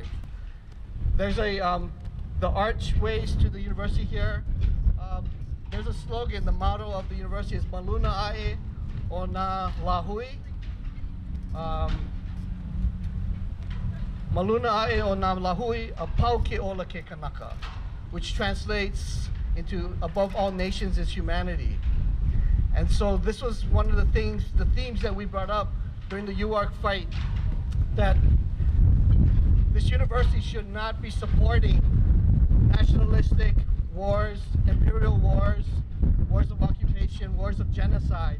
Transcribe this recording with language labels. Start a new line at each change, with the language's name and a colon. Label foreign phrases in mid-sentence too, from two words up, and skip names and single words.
English: There's the archways to the university here. There's a slogan, the motto of the university is
Hawaiian: Maluna Ae o na Lahui. Maluna Ae o na Lahui, a pau ke ola ke kanaka,
English: which translates into above all nations is humanity. And so this was one of the themes that we brought up during the UARC fight, that this university should not be supporting nationalistic wars, imperial wars, wars of occupation, wars of genocide.